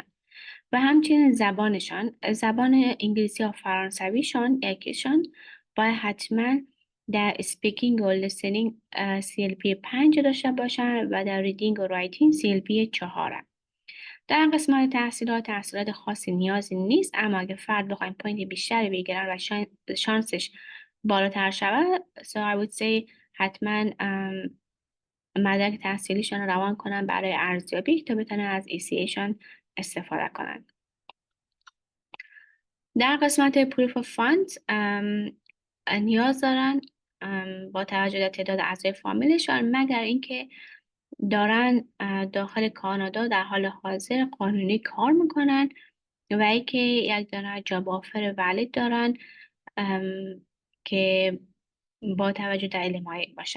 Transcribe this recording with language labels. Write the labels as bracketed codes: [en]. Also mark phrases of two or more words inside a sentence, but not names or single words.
[fa] و همچنین زبانشان، زبان انگلیسی و فرانسویشان یکیشان باید حتما در speaking و listening CLP 5 داشته باشن و در reading و writing CLP 4. در قسمت تحصیلات خاصی نیازی نیست، اما اگه فرد بخوایم پوینت بیشتری بگیرن و شانسش بالاتر شود [en] so I would say [fa] حتما مدرک تحصیلیشان رو روان کنن برای ارزیابی تا بتونن از ECA شان استفاده کنن. در قسمت [en] proof of funds [fa] نیاز دارن با توجه به تعداد اعضای فامیلشان مگر اینکه دارن داخل کانادا در حال حاضر قانونی کار میکنن و اینکه یک دانه [en] job offer valid [fa] دارن که با توجه در LMIA باشن.